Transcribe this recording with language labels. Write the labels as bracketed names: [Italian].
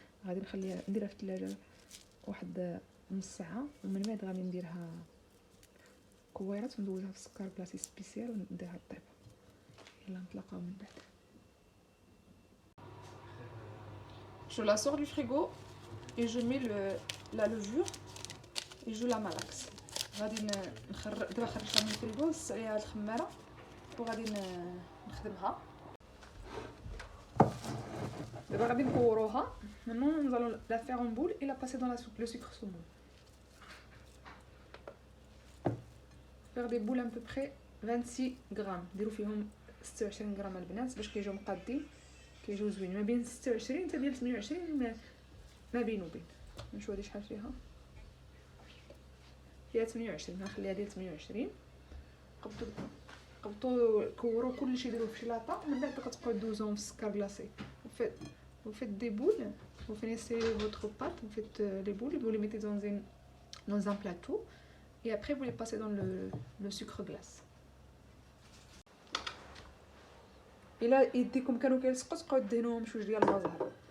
[Arabic] غادي نخليها نديرها في الثلاجه واحد نص ساعه، ومن بعد غادي نديرها كويرات وندوزها في السكر بلاصي سبيسيال ونديرها طيب. يلا نتلاقاو من بعد. [French] Je la sors du frigo et je mets la levure et je la malaxe. [Arabic] غادي دابا خرجتها من الفريغو، نص عليها الخماره وغادي نخدمها. دابا غادي نكوروها. [French] Maintenant nous allons la faire en boule et la passer dans le sucre semoule. Faire des boules à peu près 26 grammes. [Arabic] ديروا فيهم 26 غرام البنات باش كيجيو مقادين، كيجيو زوين ما بين 26 حتى ديال 28 ما بين وبين. نشوف هادي شحال فيها 28، غنخليها ديال 28. قبطوا كوروا كلشي، ديروه في شلاطه، من بعد كتبقاو دوزوهم في السكر غلاسي. [French] Vous faites des boules, vous finissez votre pâte, vous faites les boules, vous les mettez dans un plateau et après vous les passez dans le sucre glace. Et là, [Arabic] يديكم كانوا كيلصقوا تبقاو دهنوهم شويه ديال البازار.